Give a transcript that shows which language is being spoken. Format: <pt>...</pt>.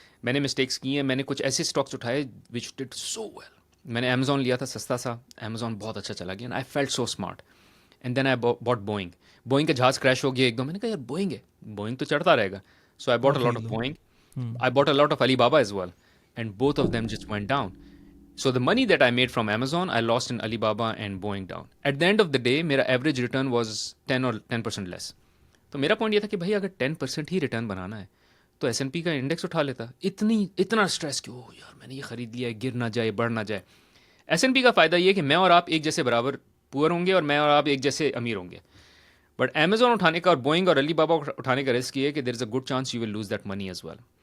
<ur>میں نے مسٹیکس کی ہیں, میں نے کچھ ایسے اسٹاکس اٹھائے</ur> <en>Which did so well.</en> <ur>میں نے امیزون لیا تھا سستا سا, امیزون بہت اچھا چلا گیا,</ur> <en>I felt so smart. And then I bought Boeing.</en> <ur>Boeing کا جہاز کریش ہو گیا ایک دو, میں نے کہا یار بوئنگ ہے, بوئنگ تو چڑھتا رہے گا.</ur> <en>So I bought a lot of Boeing, I bought a lot of Alibaba as well, and both of them just went down. So the money that I made from Amazon, I lost in Alibaba and Boeing down. At the end of the day, میرا average return was 10% less.</en> <ur>تو میرا point یہ تھا کہ بھائی اگر 10% ہی return بنانا ہے تو S&P کا انڈیکس اٹھا لیتا. اتنا اسٹریس کیوں یار میں نے یہ خرید لیا ہے, گر نہ جائے, بڑھ نہ جائے. S&P کا فائدہ یہ ہے کہ میں اور آپ ایک جیسے برابر پور ہوں گے, اور میں اور آپ ایک جیسے امیر ہوں گے. بٹ Amazon اٹھانے کا اور بوئنگ اور علی بابا اٹھانے کا رسک یہ ہے کہ</ur> <en>There is a good chance you will lose that money as well.</en>